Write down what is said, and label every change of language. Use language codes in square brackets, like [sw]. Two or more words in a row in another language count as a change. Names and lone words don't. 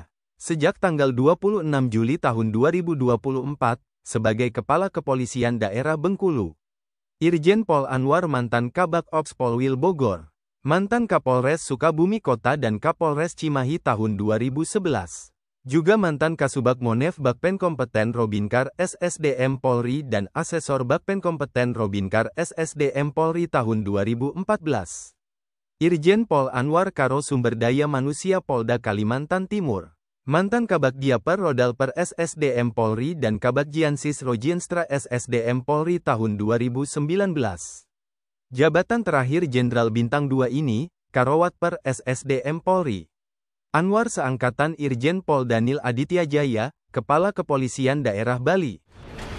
[id] Sejak tanggal 26 Juli tahun 2024, sebagai Kepala Kepolisian Daerah Bengkulu. Irjen Pol Anwar mantan Kabak Ops Polwil Bogor. Mantan Kapolres Sukabumi Kota dan Kapolres Cimahi tahun 2011. Juga mantan Kasubag Monef Bakpen Kompeten Robinkar SSDM Polri dan Asesor Bakpen Kompeten Robinkar SSDM Polri tahun 2014. Irjen Pol Anwar Karo Sumber Daya Manusia Polda Kalimantan Timur. Mantan Kabag Diaper Rodalper SSDM Polri dan Kabag Jiansis Rojienstra SSDM Polri tahun 2019. Jabatan terakhir Jenderal Bintang 2 ini, Karowatper SSDM Polri. Anwar seangkatan Irjen Pol Danil Aditya Jaya, Kepala Kepolisian Daerah Bali.